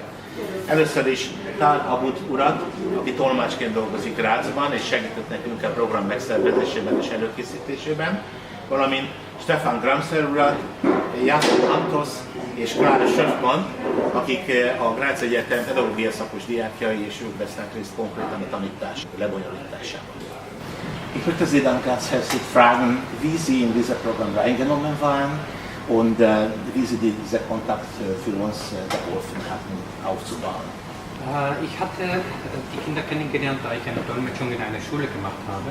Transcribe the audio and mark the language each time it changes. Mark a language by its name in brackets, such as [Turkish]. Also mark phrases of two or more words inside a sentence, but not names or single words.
[Hungarian] Először is Tal Abud urat, aki tolmácsként dolgozik Grazban, és segített nekünk a program megszervezésében és előkészítésében, valamint Stefan Gramser urat, Jászló Antos és Klára Schöfman, akik a Graz Egyetem pedagógia szakos diákjai, és ők vesznek részt konkrétan a tanítás lebonyolításában. [German] Ich möchte Sie dann ganz herzlich fragen, wie Sie in dieses Programm reingenommen waren und wie Sie diesen Kontakt für uns geholfen hatten aufzubauen. Ich hatte die Kinder kennengelernt, da ich eine Dolmetschung in einer Schule gemacht habe.